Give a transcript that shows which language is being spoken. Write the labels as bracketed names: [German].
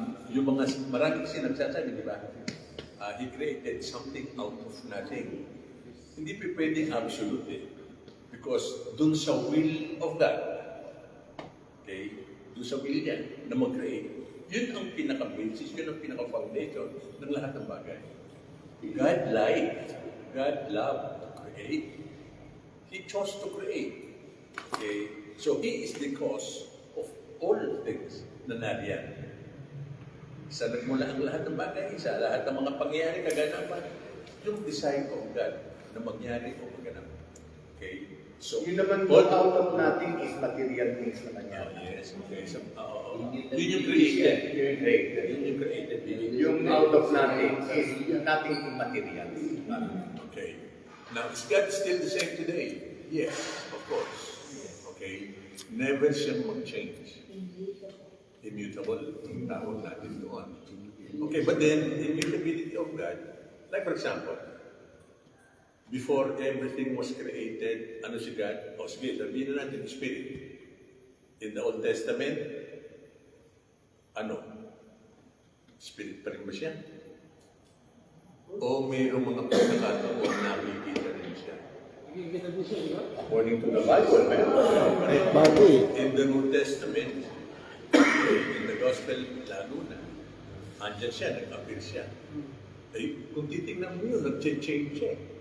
[Filipino] Yung mga maraming kasi nagsasabi, di ba? [English] He created something out of nothing. [Filipino] Hindi pa pwedeng absolute eh. [English] Because [Filipino] dun sa [English] will of God, [Filipino] okay? Dun sa will niya na mag-create, yun ang pinaka-basis, yun ang pinaka-foundation ng lahat ng bagay. [English] God liked, God loved to create. He chose to create. Okay? So He is the cause of all things [Filipino] na nariyan. Sa nagmula ang lahat ng bagay, sa lahat ng mga pangyayari, kaganapan, yung [English] design of God [Filipino] na mangyari o maganap. [English] Okay? So, [Filipino] Yun naman [English] all out of nothing is material things naman yan. yes, okay. So, [Filipino] yun yung [English] created. [Filipino] Yun created. Yun yung created. [English] Yung out of nothing is nothing immaterial. Okay. Now, is God still the same today? Yes, of course. Okay. Never [Filipino] siyang [English] mag-change. [Filipino] Immutable, ang tawag natin doon. [English] Okay, but then, the immutability of God, like for example, before everything was created, [Filipino] ano si God? O sige, sabihin na natin, Spirit. [English] In the Old Testament, [Filipino] ano? Spirit pa rin ba siya? O mayroong mga pagkakataon na nakikita rin siya? Nakikita din siya, di ba? According to the Bible, meron pa rin. Bago eh. [English] In the New Testament, in the Gospel, [Filipino] lalo na, andyan siya, nag-appear siya. Ay, kung titignan mo yun, nag-change siya.